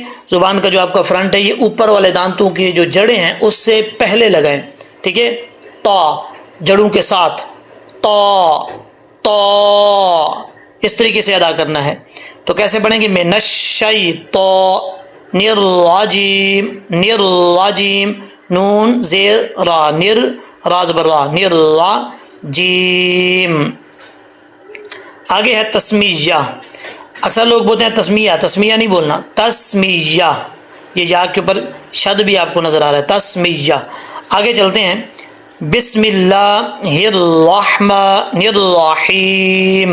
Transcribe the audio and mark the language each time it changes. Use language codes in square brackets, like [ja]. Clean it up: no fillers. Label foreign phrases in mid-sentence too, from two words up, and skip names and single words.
[ur] زبان کا جو آپ کا فرنٹ ہے یہ اوپر والے دانتوں کی جو جڑیں ہیں اس سے پہلے لگائیں، ٹھیک ہے، تو جڑوں کے ساتھ، تو اس طریقے سے ادا کرنا ہے۔ تو کیسے پڑھیں گے، [ar] من الشیطان الرجیم، الرجیم، [ur] نون زیر را، را زبر را، الرجیم۔ آگے ہے تسمیہ، اکثر لوگ بولتے ہیں تسمیہ، تسمیہ نہیں بولنا، تسمیہ، یہ یا کے اوپر شد بھی آپ کو نظر آ رہا ہے، تسمیہ۔ آگے چلتے ہیں، [ar] بسم اللہ الرحمن الرحیم۔